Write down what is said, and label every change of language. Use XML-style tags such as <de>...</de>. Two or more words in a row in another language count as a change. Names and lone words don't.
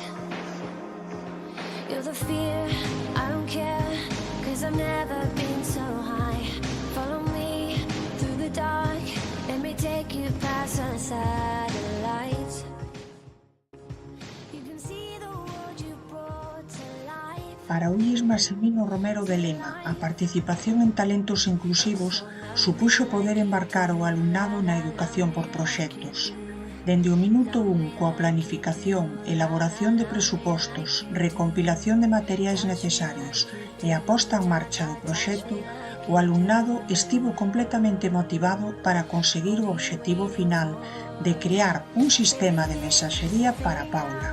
<en>You're the fear, I don't care, 'cause I've never been so high. Follow me through the dark, let me take you past the satellites. You can see the world you brought to life.</en> <gl>Para Ullis Massimino Romero de Lema, a participación en talentos inclusivos supuxo poder embarcar o alumnado na educación por proxectos. Dende o minuto 1, coa planificación, elaboración de presupostos, recompilación de materiais necesarios e a posta en marcha do proxecto, o alumnado estivo completamente motivado para conseguir o obxectivo final de crear un sistema de mensaxería para Paula.</gl>